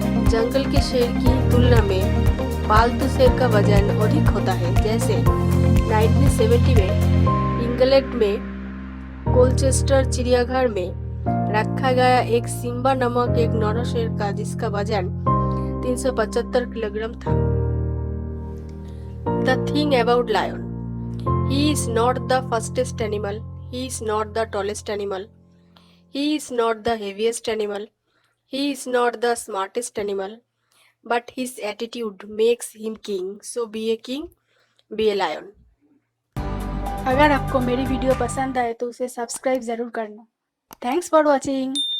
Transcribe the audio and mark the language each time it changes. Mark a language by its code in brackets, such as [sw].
[hi] जंगल के शेर की तुलना में पालतू शेर का वजन अधिक होता है। जैसे 1970 में इंग्लैंड में कोलचेस्टर चिड़ियाघर में रखा गया एक सिम्बा नामक एक नर शेर का, जिसका वजन 375 किलोग्राम था। [en] The thing about lion, he is not the fastest animal, he is not the tallest animal, he is not the heaviest animal, he is not the smartest animal, but his attitude makes him king. So be a king, be a lion. [hi] अगर आपको मेरी video पसंद आए तो उसे subscribe ज़रूर करना। [en] Thanks for watching.